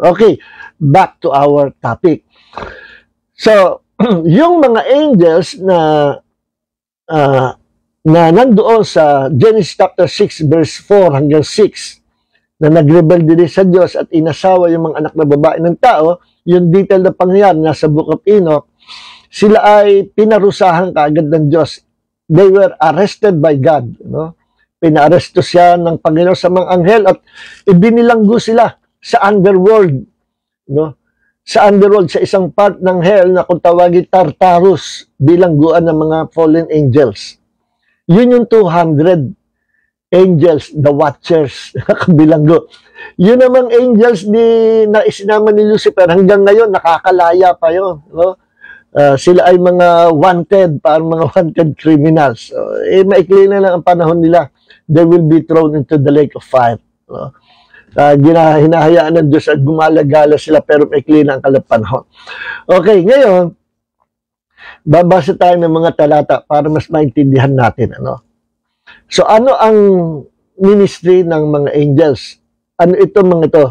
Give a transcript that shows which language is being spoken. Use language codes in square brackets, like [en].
[tl] Okay, back to our topic. So, yung mga angels na nandoon sa Genesis chapter 6 verse 4 hanggang 6 na nagrebelde din sa Diyos at inasawa yung mga anak na babae ng tao, yung detail na pangyayari nasa [en] Book of Enoch, [tl] sila ay pinarusahan kaagad ng Diyos. [en] They were arrested by God. [tl] No? Pinaaresto siya ng Panginoon sa mga anghel at ibinilanggo sila sa underworld. No? Sa underworld, sa isang part ng hell na kung tawagin Tartarus, bilangguan ng mga fallen angels. Yun yung 200 angels, [en] the watchers, [tl] nakabilanggo. Yun namang angels na isinama ni Lucifer, hanggang ngayon, nakakalaya pa yun. No? Sila ay mga wanted, parang mga [en] wanted criminals. [tl] So, maikli na lang ang panahon nila. [en] They will be thrown into the lake of fire. [tl] No? Hinahayaan ng Diyos at gumalagala sila, pero maikli na ang kalapanahon. Okay, ngayon, babasa tayo ng mga talata para mas maintindihan natin. Ano? So, ano ang ministry ng mga angels? Ano ito mga ito?